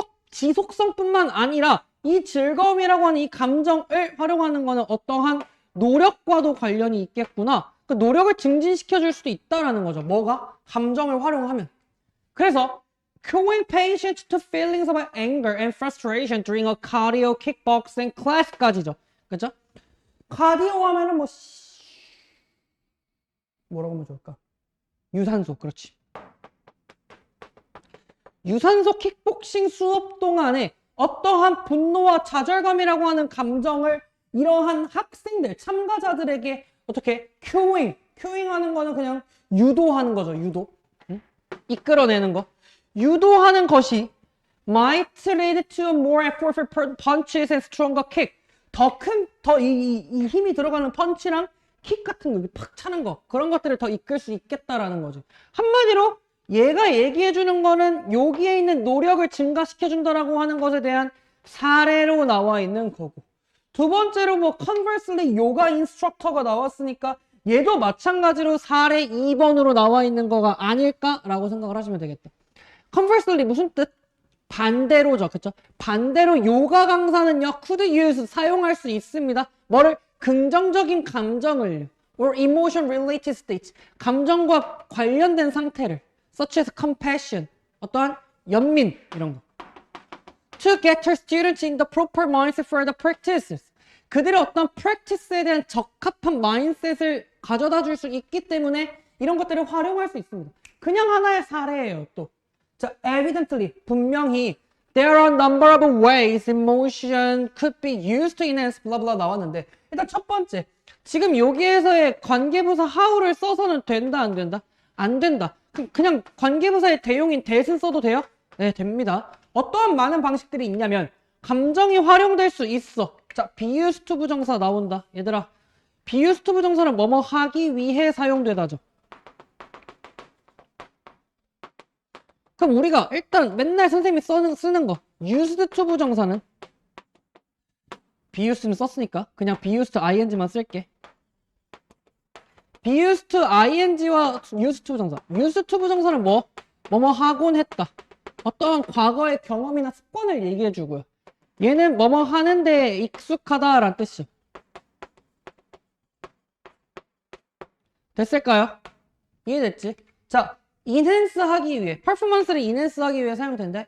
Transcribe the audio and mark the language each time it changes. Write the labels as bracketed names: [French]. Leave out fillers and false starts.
[Korean] 지속성뿐만 아니라 이 즐거움이라고 하는 이 감정을 활용하는 거는 어떠한 노력과도 관련이 있겠구나. 그 노력을 증진시켜 줄 수도 있다라는 거죠. 뭐가? 감정을 활용하면. 그래서 [English] showing patience to feelings of anger and frustration during a cardio kickboxing class까지죠. [Korean] 그죠? 카디오 하면은 뭐라고 하면 좋을까? 유산소, 그렇지. 유산소 킥복싱 수업 동안에 어떠한 분노와 좌절감이라고 하는 감정을 이러한 학생들, 참가자들에게 어떻게 큐잉하는 거는 그냥 유도하는 거죠. 유도. 이끌어내는 거. 유도하는 것이 [English] might lead to a more effortful punches and stronger kick. [Korean] 이 힘이 들어가는 펀치랑 킥 같은 거, 여기 팍 차는 거, 그런 것들을 더 이끌 수 있겠다라는 거죠. 한마디로 얘가 얘기해주는 거는 여기에 있는 노력을 증가시켜준다라고 하는 것에 대한 사례로 나와 있는 거고, 두 번째로 conversely 요가 인스트럭터가 나왔으니까 얘도 마찬가지로 사례 2번으로 나와 있는 거가 아닐까라고 생각을 하시면 되겠다. conversely 무슨 뜻? 반대로죠. 그쵸? 반대로 요가 강사는요, [English] could use, [Korean] 사용할 수 있습니다. 뭐를? 긍정적인 감정을, [English] or emotion related state, [Korean] 감정과 관련된 상태를, [English] such as compassion, [Korean] 어떠한 연민, 이런 거. [English] To get her students in the proper mindset for the practices, [Korean] 그들의 어떤 practice에 대한 적합한 마인셋을 가져다 줄 수 있기 때문에 이런 것들을 활용할 수 있습니다. 그냥 하나의 사례예요. 또 [English] 자, evidently, [Korean] 분명히 [English] there are a number of ways in motion could be used to enhance blah blah [Korean] 나왔는데 일단 첫 번째, 지금 여기에서의 관계부사 how를 써서는 된다 안 된다? 안 된다. 그냥 관계부사의 대용인 that은 써도 돼요? 네, 됩니다. 어떠한 많은 방식들이 있냐면 감정이 활용될 수 있어. 자, be used to 부정사 나온다. 얘들아, be used to 부정사는 뭐뭐 하기 위해 사용되다죠. 그럼 우리가 일단 맨날 선생님이 쓰는 거 used to 부정사는 be used는 썼으니까 그냥 be used to ing만 쓸게. [English] be used to ing와 used to 부정사. [Korean] used to 부정사는 뭐뭐 하곤 했다. 어떠한 과거의 경험이나 습관을 얘기해 주고요. 얘는 뭐뭐 하는데 익숙하다라는 뜻이죠. 됐을까요? 이해됐지? 자, 인핸스 하기 위해, 퍼포먼스를 인핸스 하기 위해 사용된다.